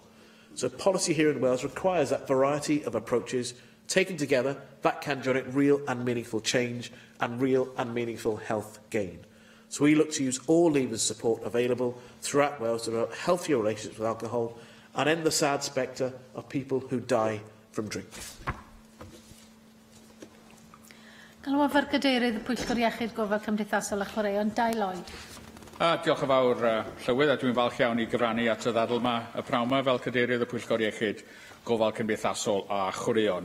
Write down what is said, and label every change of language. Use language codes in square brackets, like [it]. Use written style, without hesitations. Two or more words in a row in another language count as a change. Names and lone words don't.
[en] So policy here in Wales requires that variety of approaches taken together that can generate real and meaningful change and real and meaningful health gain. So we look to use all levers of support available throughout Wales to develop healthier relationships with alcohol and end the sad spectre of people who die from drink. [cy] Galwaf ar Gadeirydd y Pwyllgor Iechyd Gofal Cymdeithasol a Chwaraeon, Dai Lloyd. Diolch yn fawr, Llywydd, a dwi'n falch iawn i gyfrannu at y ddadl yma, y prawn yma fel Cadeirydd y Pwyllgor Iechyd Gofal Cymdeithasol a Chwaraeon.